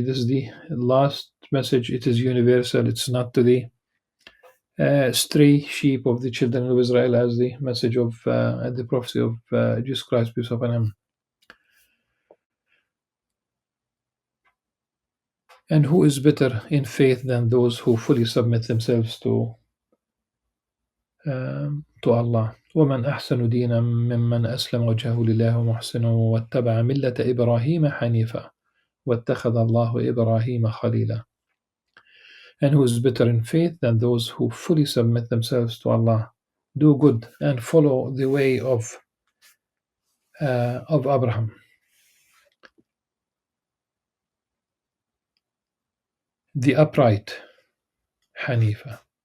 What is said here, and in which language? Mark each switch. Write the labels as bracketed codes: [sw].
[en] This is the last message. It is universal. It's not to the stray sheep of the children of Israel, as the message of the prophecy of Jesus Christ, peace be upon him. And who is better in faith than those who fully submit themselves to Allah? [ar] ومن أحسن دينا ممن أسلم وجهه لله ومحسن واتبع ملة إبراهيم حنيفا واتخذ الله إبراهيم خليلا. [en] And who is better in faith than those who fully submit themselves to Allah, do good, and follow the way of Abraham, the upright, Hanifa.